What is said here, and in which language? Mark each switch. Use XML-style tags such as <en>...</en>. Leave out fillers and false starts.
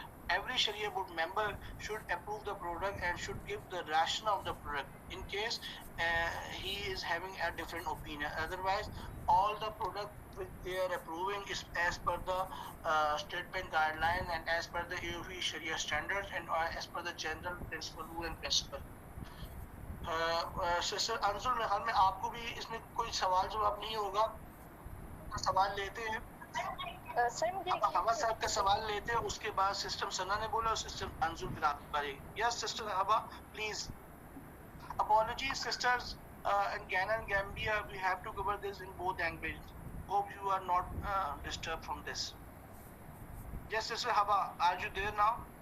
<en>Every Sharia board member should approve the product and should give the rationale of the product in case he is having a different opinion. Otherwise, all the product which they are approving is as per the state bank guideline and as per the AOV Sharia standards and as per the general principle, rule and principle.</en> <ur>Sister Ansar میں آپ کو بھی اس میں کوئی سوال جواب نہیں ہوگا, سوال لیتے ہیں. حوا صاحب کا سوال لیتے ہیں, اس کے بعد سسٹر ثنا نے بولا اور سسٹر انصر پھر آپ باری.</ur> <en>Yes sister Hawa please. Apologies sisters in Ghana and Gambia, we have to cover this in both languages. Hope you are not disturbed from this. Yes sister Hawa, are you there now?</en>